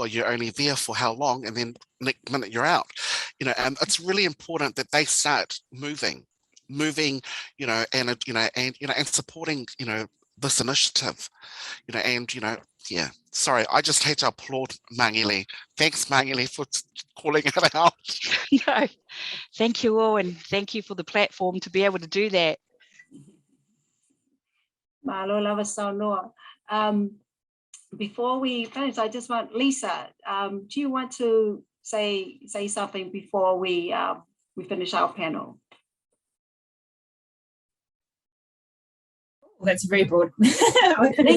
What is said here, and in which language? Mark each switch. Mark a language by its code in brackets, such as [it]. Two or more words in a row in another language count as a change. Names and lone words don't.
[en] You're only there for how long, and then next minute you're out. You know, and it's really important that they start moving, you know, and supporting, you know, this initiative, you know, and you know, yeah. Sorry, I just hate to applaud Magele. Thanks, Magele, for calling it out. No, thank you all, and thank you for the platform to be able to do that. [sm] Malo lava Saunoa. [en] Before we finish, I just want Lisa. Do you want to say something before we finish our panel? Well, that's very broad opening.